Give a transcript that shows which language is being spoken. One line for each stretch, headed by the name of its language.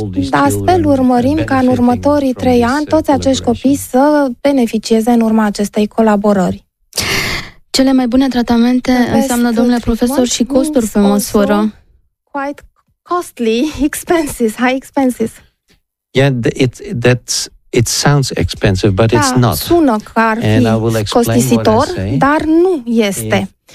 Romanian: Astfel urmărim ca în următorii 3 ani toți acești copii să beneficieze în urma acestei colaborări. Cele mai bune tratamente înseamnă, domnule profesor, și costuri pe măsură.
English: Quite costly expenses, high expenses. Yeah, it sounds expensive, but it's not.
Romanian: Sună că ar fi costisitor, dar nu este.